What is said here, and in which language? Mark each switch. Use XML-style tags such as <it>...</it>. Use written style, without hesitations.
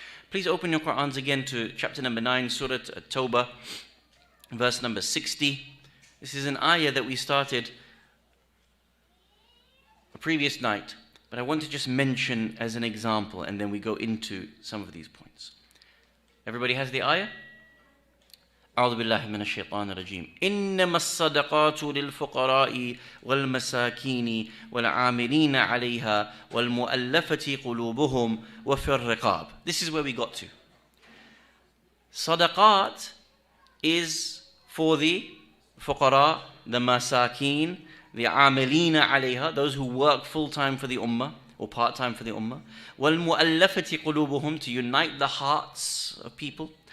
<en>Please open your Qur'ans again to chapter number 9, Surah At-Tawbah, verse number 60. This is an ayah that we started a previous night, but I want to just mention as an example, and then we go into some of these points. Everybody has the ayah?</en> <ar>أعوذ بالله من الشيطان الرجيم إنما الصدقات للفقراء والمساكين والعاملين عليها والمؤلفة قلوبهم وفي الرقاب.</ar> <en>This is where we got to. Sadaqat is for the fuqara, the masakin, the amilina alayha, those who work full-time for the ummah or part-time for the ummah.</en> <ar>وَالْمُؤَلَّفَةِ قُلُوبُهُم,</ar> <en>to unite the hearts of people.</en>